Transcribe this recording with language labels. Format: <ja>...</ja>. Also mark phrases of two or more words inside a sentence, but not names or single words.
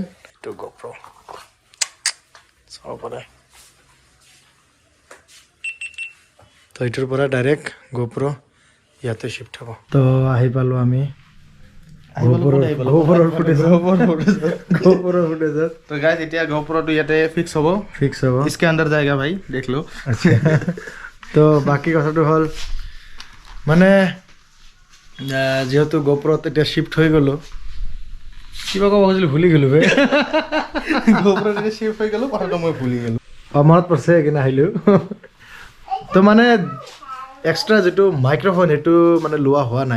<as>এইটো GoPro চাব পাৰে। তো এইটোৰ পৰা ডাইৰেক্ট GoPro ইয়াতে শিফ্ট হ'ব। তো আহি পালোঁ আমি GoProৰ ফুটেজত। तो गाइस এতিয়া GoPro টো ইয়াতে ফিক্স হ'ব।</as> <hi>इसके अंदर जाएगा भाई, देख लो।</hi> <as>তো বাকী কথাটো হ'ল মানে যিহেতু GoProত এতিয়া শিফ্ট হৈ গ'লোঁ, কিবা ক'ব খুজিছিলোঁ ভুলি গ'লোঁ বে। GoPro টো শিফ্ট হৈ গ'লো, কথাটো মই ভুলি গ'লো। মনত পৰিছে সেইকাৰণে আহিলোঁ। তো মানে এক্সট্ৰা যিটো মাইক্ৰফোন সেইটো মানে লোৱা হোৱা নাই।</as>